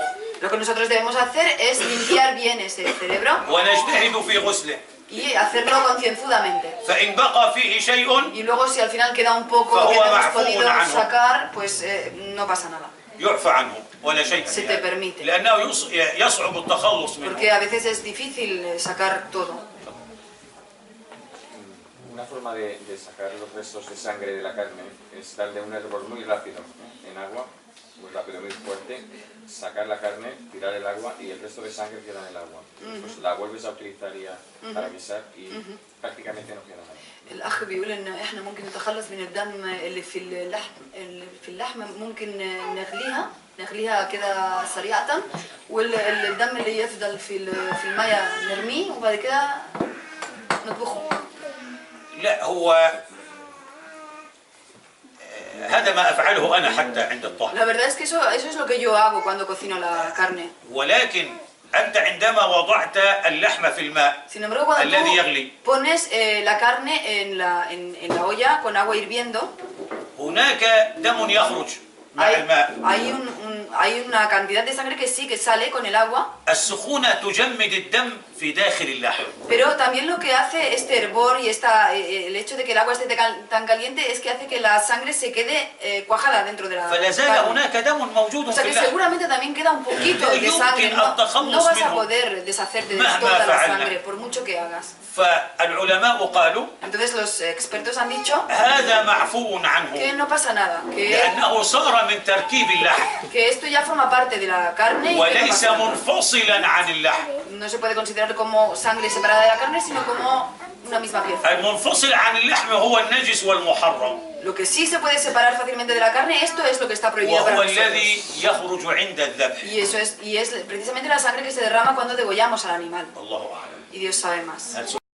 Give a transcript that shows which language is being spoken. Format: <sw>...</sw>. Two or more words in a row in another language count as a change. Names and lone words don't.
<es>Lo que nosotros debemos hacer es limpiar bien ese cerebro</es> <ar>ونجتهد في غسله</ar> <es>y hacerlo concienzudamente.</es> <ar>فإن بقى فيه شيء</ar> <es>Y luego si al final queda un poco</es> <ar>فهو</ar> <es>que no hemos</es> <ar>معفو</ar> <es>podido</es> <ar>عنه.</ar> <es>sacar, pues no pasa nada.</es> <ar>يعفى عنه ولا شيء</ar> <es>Se</es> <ar>في</ar> <es>te</es> <ar>هذا.</ar> <es>permite.</es> <ar>لأنه يصعب التخلص منه.</ar> <es>Porque a veces es difícil sacar todo. Una forma de sacar los restos de sangre de la carne es darle un hervor muy rápido en agua, muy rápido, muy fuerte, sacar la carne, tirar el agua y el resto de sangre queda en el agua. Pues la vuelves a utilizar ya para guisar y prácticamente no queda nada.</es> <ar>الأخ بيقول إن إحنا ممكن نتخلص من الدم اللي في اللحم ممكن نغليها كده سريعة، والدم اللي يفضل في المية نرميه وبعد كده نطبخه. لا، هو هذا ما أفعله أنا حتى عند الطهي.</ar> <es>La verdad es que eso es lo que yo hago cuando cocino la carne.</es> <ar>ولكن أنت عندما وضعت اللحم في الماء</ar> <es>Sin embargo, cuando</es> <ar>الذي</ar> <es>tú</es> <ar>يغلي</ar> <es>pones la carne en la olla con agua hirviendo,</es> <ar>هناك دم يخرج مع الماء.</ar> <es>hay una cantidad de sangre que sí que sale con el agua.</es> <ar>السخونة تجمد الدم في داخل اللحم.</ar> <es>Pero también lo que hace este hervor y el hecho de que el agua esté tan caliente es que hace que la sangre se quede cuajada dentro de la</es> <ar>فلا زال</ar> <es>carne.</es> <ar>هناك دم موجود</ar> <es>O sea</es> <ar>في</ar> <es>que</es> <ar>اللحم.</ar> <es>seguramente también queda un poquito de sangre. No vas a poder deshacerte de toda la sangre por mucho que hagas.</es> <ar>فالعلماء قالوا</ar> <es>Entonces los expertos han dicho</es> <ar>هذا معفو</ar> <es>que</es> <ar>عنه</ar> <es>no pasa nada,</es> <ar>لأنه صار من تركيب اللحم</ar> <es>que esto ya forma parte de la carne y que no</es> <ar>وليس</ar> <es>pasa nada.</es> <ar>منفصلا عن اللحم.</ar> <es>No se puede considerar como sangre separada de la carne, sino como una misma pieza.</es> <ar>المنفصل عن اللحم هو النجس والمحرم</ar> <es>Lo que sí se puede separar fácilmente de la carne, esto es lo que está prohibido para</es> <ar>وهو</ar> <es>nosotros.</es> <ar>الذي يخرج عند الذبح.</ar> <es>Y es precisamente la sangre que se derrama cuando degollamos al animal.</es> <ar>الله أعلم.</ar> <es>Y Dios sabe más.</es> <ar>هل</ar>